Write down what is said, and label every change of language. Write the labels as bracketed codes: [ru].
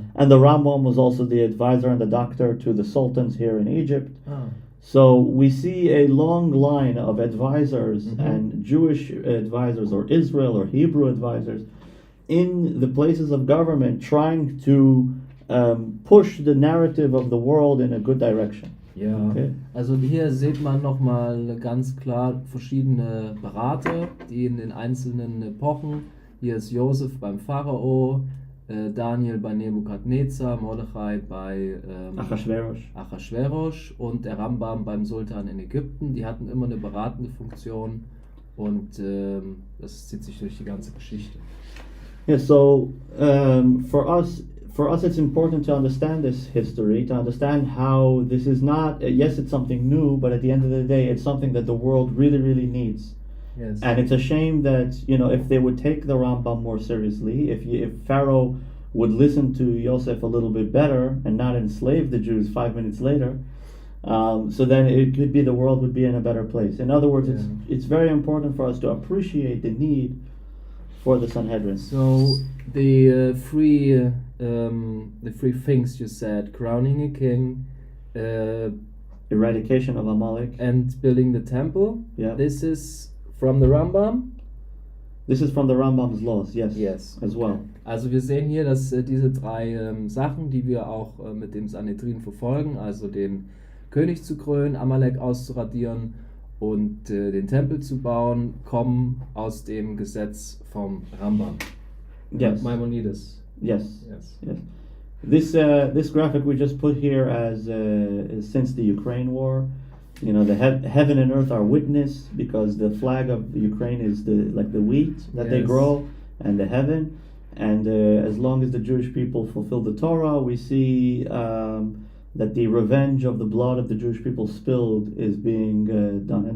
[en] And the Rambam was also the advisor and the doctor to the sultans here in Egypt. So we see a long line of advisors and Jewish advisors or Israel or Hebrew advisors in the places of government trying to push the narrative of the world in a good direction. [de] Ja, [en] Okay. [de] also hier sieht man nochmal ganz klar verschiedene Berater, die in den einzelnen Epochen, hier ist Josef beim Pharao, Daniel bei Nebukadnezar, Mordechai bei Achashverosh und der Rambam beim Sultan in Ägypten. Die hatten immer eine beratende Funktion und das zieht sich durch die ganze Geschichte. [en] Yeah, so for us it's important to understand this history, to understand how this is not, yes, it's something new, but at the end of the day, it's something that the world really, really needs. Yes. And it's a shame that, if they would take the Rambam more seriously, if Pharaoh would listen to Yosef a little bit better and not enslave the Jews 5 minutes later, so then it could be the world would be in a better place. In other words, it's very important for us to appreciate the need for the Sanhedrin. So the three things you said: crowning a king, Eradication of Amalek, and building the temple. Yeah. This is from the Rambam. This is from the Rambam's laws, yes. Yes. As well. [de] Also wir sehen hier, dass diese drei Sachen, die wir auch mit dem Sanhedrin verfolgen, also den König zu krönen, Amalek auszuradieren und den Tempel zu bauen, kommen aus dem Gesetz vom Rambam. [en] Yes. Maimonides. Yes. Yes. This this graphic we just put here as since the Ukraine war, the heaven and earth are witness, because the flag of Ukraine is the wheat that they grow and the heaven, and as long as the Jewish people fulfill the Torah, we see that the revenge of the blood of the Jewish people spilled is being done.